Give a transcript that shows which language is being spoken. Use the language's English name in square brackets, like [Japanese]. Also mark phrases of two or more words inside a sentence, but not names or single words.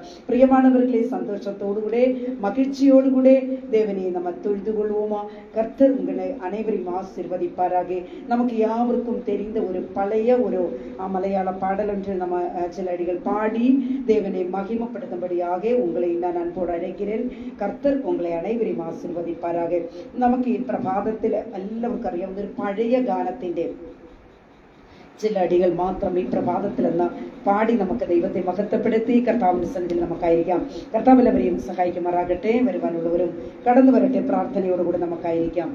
[Tamil] பிரியமானவர்களே, சந்தோஷத்தோடு கூட மகிழ்ச்சியோடு கூட தேவனை நம்ம தொழுது கொள்வோமா? கர்த்தர் உங்களை அனைவரையும் ஆசீர்வதிப்பாராக. நமக்கு யாவருக்கும் தெரிந்த ஒரு பழைய ஒரு மலையாள பாடல் ஒன்று நம்ம சில அடிகள் பாடி தேவனை மகிமைப்படுத்தும்படியாக உங்களை நான் அன்போடு அழைக்கிறேன். கர்த்தர் உங்களை அனைவரையும் ആശീർവദിപ്പാരാക. [Malayalam] നമുക്ക് ഈ പ്രഭാതത്തിൽ എല്ലാവർക്കും അറിയാവുന്ന ഒരു പഴയ ഗാനത്തിൻ്റെ ചില അടികൾ മാത്രം ഈ പ്രഭാതത്തിൽ എന്ന പാടി നമുക്ക് ദൈവത്തെ മഹത്വപ്പെടുത്തി കർത്താവിൻ്റെ സന്നിധിയിൽ നമുക്കായിരിക്കാം. കർത്താവ് എല്ലാവരെയും സഹായിക്കുമാറാകട്ടെ. വരുവാനുള്ളവരും കടന്നു വരട്ടെ. പ്രാർത്ഥനയോടുകൂടി നമുക്കായിരിക്കാം.